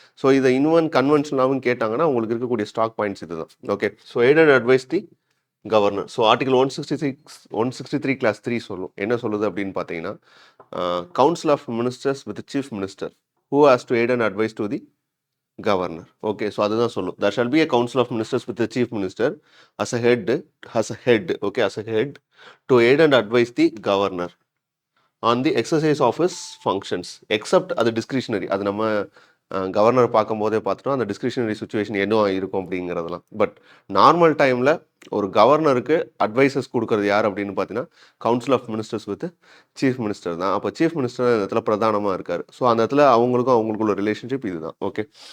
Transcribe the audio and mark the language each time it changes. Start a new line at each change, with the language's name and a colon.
Tamil: So இதை இன்னும் கன்வென்ஷனலாகவும் கேட்டாங்கன்னா, உங்களுக்கு இருக்கக்கூடிய ஸ்டாக் பாயிண்ட்ஸ் இதுதான். ஓகே.
English: So aided advise the governor. So article 163 clause 3 சொல்லும்.
Tamil: என்ன சொல்லுது அப்படின்னு பார்த்தீங்கன்னா,
English: Council of ministers with chief minister who has to aid and advise to the governor.
Tamil: Okay. So அதுதான் சொல்லும்.
English: There shall be a council of ministers with the chief minister as a head, okay, as a head to aid and advise the governor on the exercise of his functions, except அது discretionary.
Tamil: அது நம்ம governor பார்க்கும்போதே பார்த்துட்டோம். அந்த discretionary situation என்ன இருக்கும் அப்படிங்கிறதெல்லாம். But normal டைமில் ஒரு கவர்னருக்கு அட்வைசஸ் கொடுக்கறது யார் அப்படின்னு பார்த்தீங்கன்னா, council of ministers with chief minister தான். அப்போ சீஃப் மினிஸ்டர் அந்த இடத்துல பிரதானமாக இருக்கார். ஸோ அந்த இடத்துல அவங்களுக்குள்ள ரிலேஷன்ஷிப் இதுதான். ஓகே.